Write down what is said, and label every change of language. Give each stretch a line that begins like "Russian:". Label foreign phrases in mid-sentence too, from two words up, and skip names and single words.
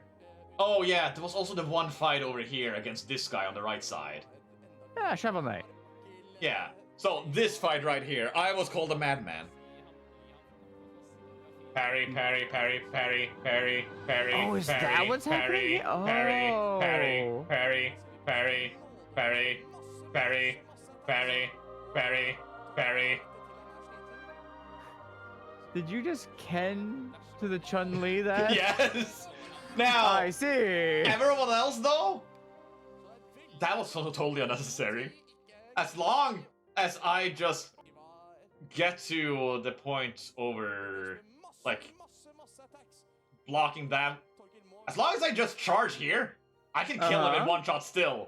English: Oh yeah, there was also the one fight over here against this guy on the right side. Yeah, Shovel Knight. Yeah. So this fight right here, I was called a madman. Parry, parry, parry, parry, parry, parry. Oh, is that parry, what's parry, happening here? Parry, parry, Oh. parry, parry, parry, parry, parry, parry, parry, Did you just Ken to the Chun-Li that? Yes. Now, I see. everyone else though, that was totally unnecessary. As long as I just get to the point over, like, blocking them, as long as I just charge here, I can kill him in one shot still.